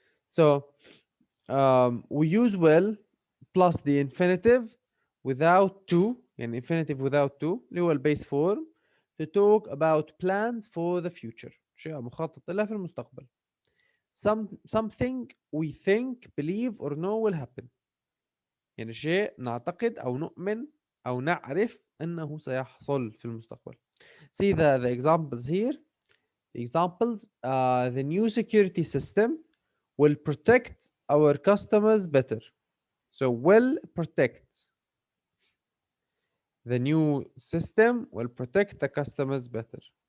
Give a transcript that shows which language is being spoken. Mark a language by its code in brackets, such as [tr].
[en] So we use will plus the infinitive without to, يعني infinitive without to [ar] اللي هو البيس [en] form, to talk about plans for the future. [ar] شيء مخطط له في المستقبل. [en] Something we think, believe or know will happen. [ar] يعني شيء نعتقد أو نؤمن أو نعرف أنه سيحصل في المستقبل. [en] See the examples here. The examples, the new security system will protect our customers better. So will protect. The new system will protect the customers better.